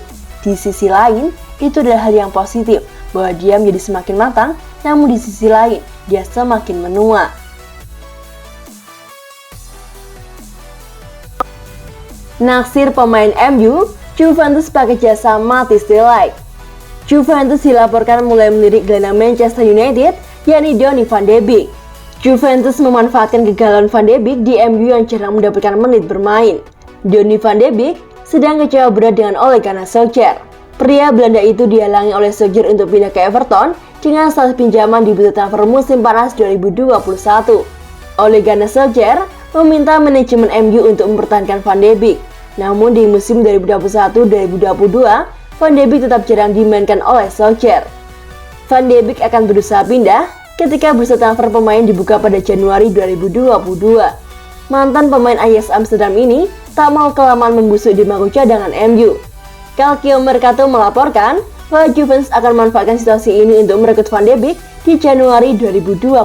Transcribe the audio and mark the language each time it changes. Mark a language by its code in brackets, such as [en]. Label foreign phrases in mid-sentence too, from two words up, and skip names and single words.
[id] Di sisi lain, itu adalah hal yang positif bahwa dia menjadi semakin matang, namun di sisi lain, dia semakin menua. Naksir pemain MU, Juventus pakai jasa Matthijs de Ligt. Juventus dilaporkan mulai melirik gelandang Manchester United, yakni Donny van de Beek. Juventus memanfaatkan kegalauan Van de Beek di MU yang jarang mendapatkan menit bermain. Donny van de Beek sedang kecewa berat dengan Ole Gunnar Solskjaer. Pria Belanda itu dihalangi oleh Solskjaer untuk pindah ke Everton dengan status pinjaman di bursa transfer musim panas 2021. Ole Gunnar Solskjaer meminta manajemen MU untuk mempertahankan Van de Beek. Namun di musim 2021-2022, Van de Beek tetap jarang dimainkan oleh Solskjaer. Van de Beek akan berusaha pindah ketika bursa transfer pemain dibuka pada Januari 2022. Mantan pemain Ajax Amsterdam ini tak mau kelamaan membusuk di bangku cadangan MU. Calcio Mercato melaporkan bahwa Juventus akan memanfaatkan situasi ini untuk merekrut Van de Beek di Januari 2022.